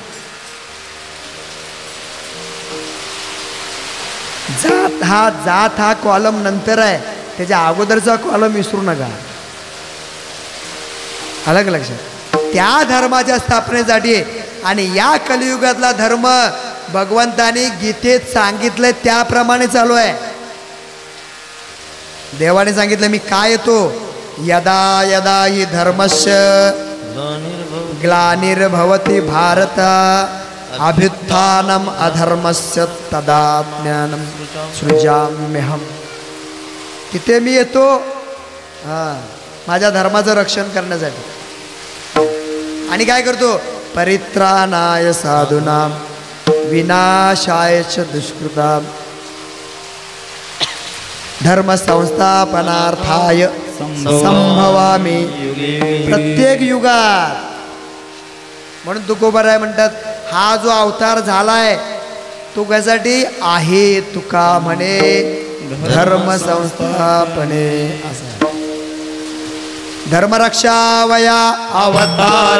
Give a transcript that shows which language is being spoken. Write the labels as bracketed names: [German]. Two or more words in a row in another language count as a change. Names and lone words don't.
[Marathi] जात हा कॉलम नंतर आहे, त्याच्या अगोदरचा कॉलम विसरू नका. अलग लक्षात. त्या धर्माच्या स्थापनेसाठी आणि या कलियुगातला धर्म भगवंतानी गीतेत सांगितलंय त्याप्रमाणे चालू आहे. देवाने सांगितलं मी काय येतो, [Sanskrit] यदा यदा हि धर्मस्य ग्लानिर्भवति भारत अभ्युत्थानम अधर्मस्य तदाज्ञानम सृजाम्यहम. [Marathi] तिथे मी येतो माझ्या धर्माचं रक्षण करण्यासाठी. आणि काय करतो, [Sanskrit] परित्राणाय साधूनाम विनाशाय च दुष्कृताम धर्म संस्थापनार्थाय संभवामी. [Marathi] प्रत्येक युगात. म्हणून तुकोबाराय म्हणतात हा जो अवतार झालाय तो कशासाठी आहे, तुका म्हणे धर्म संस्थापने. असा धर्मरक्षावया अवतार,